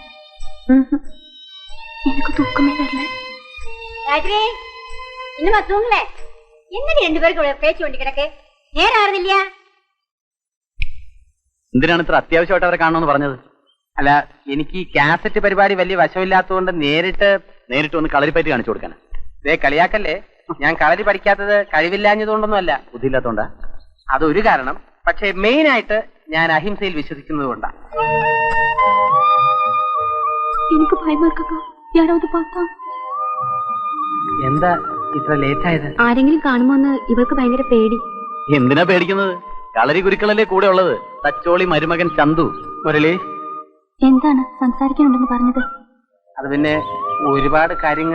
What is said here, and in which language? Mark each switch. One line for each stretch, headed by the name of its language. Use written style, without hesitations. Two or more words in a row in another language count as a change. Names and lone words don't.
Tamil: எனக்கு தூக்கமே வரல. ராஜ்ரி, இன்னுமா தூங்கல? என்னடி 2 பேருக்கு பேச்சு வேண்டி கிடக்கு? நேரம் ஆறுது இல்லையா?
Malayalam: എന്തിനാണ് ഇത്ര അത്യാവശ്യമായിട്ട് അവരെ കാണണമെന്ന് പറഞ്ഞത്? അല്ല, എനിക്ക് ഈ കാസറ്റ് പരിപാടി വലിയ വശമില്ലാത്തതുകൊണ്ട് നേരിട്ട് ഒന്ന് കളരിപ്പയറ്റ് കാണിച്ചു കൊടുക്കാൻ. ഇതേ കളിയാക്കല്ലേ. ഞാൻ കളരി പഠിക്കാത്തത് കഴിവില്ലാഞ്ഞതുകൊണ്ടൊന്നുമല്ല, ബുദ്ധിയില്ലാത്തോണ്ടാ? അതൊരു കാരണം. പക്ഷെ മെയിൻ ആയിട്ട് ഞാൻ അഹിംസയിൽ വിശ്വസിക്കുന്നത് കൊണ്ടാണ്. എനിക്ക് ഭയമാ ഇരിക്കക്കാ.
Tamil: யாராவது பார்த்தா?
Malayalam: എന്താ ഇത്ര ലേറ്റ് ആയത്? ആരെങ്കിലും കാണുമോന്ന് ഇവൾക്ക് ഭയങ്കര പേടി. എന്തിനാ പേടിക്കുന്നത്? കളരി ഗുരുക്കളല്ലേ കൂടെ ഉള്ളത്. തച്ചോളി മരുമകൻ ചന്തു. മുരളി, എന്താണ് സംസാരിക്കാനുണ്ടെന്ന് പറഞ്ഞത്? അത് പിന്നെ ഒരുപാട് കാര്യങ്ങൾ